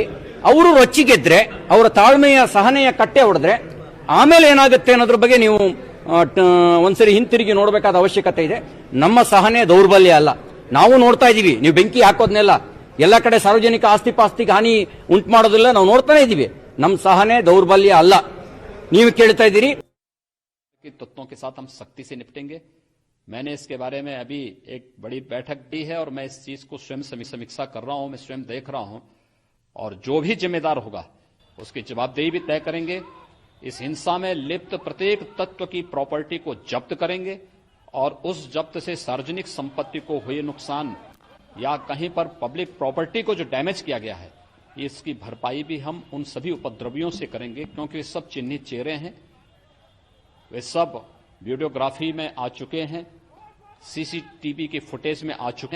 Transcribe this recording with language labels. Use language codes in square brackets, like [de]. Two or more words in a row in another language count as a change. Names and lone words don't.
[kn] ಅವರು ರೊಚ್ಚಿಗೆದ್ರೆ, ಅವರ ತಾಳ್ಮೆಯ ಸಹನೆಯ ಕಟ್ಟೆ ಹೊಡೆದ್ರೆ ಆಮೇಲೆ ಏನಾಗುತ್ತೆ ಅನ್ನೋದ್ರ ಬಗ್ಗೆ ನೀವು ಒಂದ್ಸರಿ ಹಿಂತಿರುಗಿ ನೋಡಬೇಕಾದ ಅವಶ್ಯಕತೆ ಇದೆ. ನಮ್ಮ ಸಹನೆ ದೌರ್ಬಲ್ಯ ಅಲ್ಲ. ನಾವು ನೋಡ್ತಾ ಇದೀವಿ, ನೀವು ಬೆಂಕಿ ಹಾಕೋದ್ನೆಲ್ಲ ಎಲ್ಲ ಕಡೆ ಸಾರ್ವಜನಿಕ ಆಸ್ತಿ ಪಾಸ್ತಿಗೆ ಹಾನಿ ಉಂಟು ಮಾಡೋದಿಲ್ಲ, ನಾವು ನೋಡ್ತಾನೆ ಇದೀವಿ. ನಮ್ಮ ಸಹನೆ ದೌರ್ಬಲ್ಯ ಅಲ್ಲ. ನೀವು ಕೇಳ್ತಾ ಇದ್ದೀರಿ [hi] तत्वों के साथ हम सख्ती से निपटेंगे. मैंने इसके बारे में अभी एक बड़ी बैठक दी है और मैं इस चीज को स्वयं समीक्षा कर रहा हूं, मैं स्वयं देख रहा हूं और जो भी जिम्मेदार होगा उसकी जवाबदेही भी तय करेंगे. इस हिंसा में लिप्त प्रत्येक तत्व की प्रॉपर्टी को जब्त करेंगे और उस जब्त से सार्वजनिक संपत्ति को हुए नुकसान या कहीं पर [en] public property [hi] को जो डैमेज किया गया है, इसकी भरपाई भी हम उन सभी उपद्रवियों से करेंगे, क्योंकि वे सब चिन्हित चेहरे हैं, वे सब वीडियोग्राफी में आ चुके हैं, सीसीटीवी के फुटेज में आ चुके हैं.